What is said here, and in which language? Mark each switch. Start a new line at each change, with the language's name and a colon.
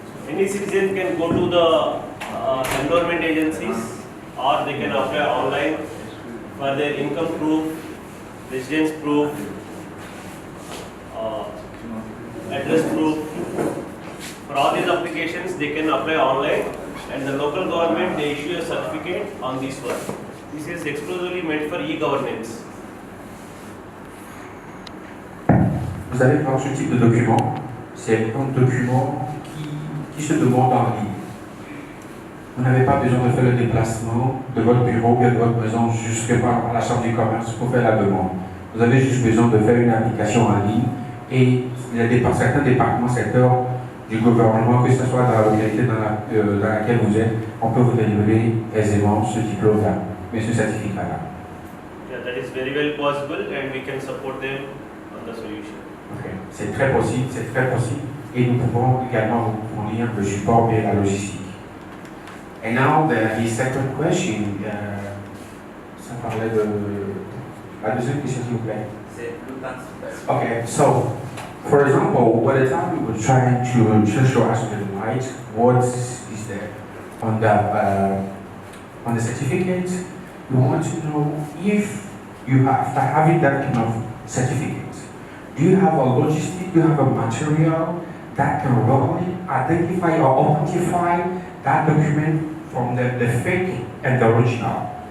English: Any citizen can go to the enrollment agencies, or they can apply online for their income proof, residence proof, address proof. For all these applications, they can apply online, and the local government, they issue a certificate on this one. This is exclusively meant for e-governance.
French: Vous allez voir ce type de document, c'est un document qui se demande en ligne. Vous n'avez pas besoin de faire le déplacement de votre bureau ou de votre maison jusqu'à la chambre du commerce pour faire la demande. Vous avez juste besoin de faire une application en ligne et certains départements, secteurs du gouvernement, que ce soit dans la localité dans laquelle vous êtes, on peut vous délivrer aisément ce diplôme-là, mais ce certificat-là.
English: Yeah, that is very well possible, and we can support them on the solution. Okay.
French: C'est très possible, et nous pouvons également vous fournir le support et la logistique.
English: And now the second question,
French: ça parlait de la deuxième question s'il vous plaît. C'est le temps.
English: Okay, so for example, by the time we were trying to show us the light, what is there on the certificate? We want to know if you have, after having that kind of certificate, do you have a logistic, do you have a material that can really identify or authentify that document from the fake and the original?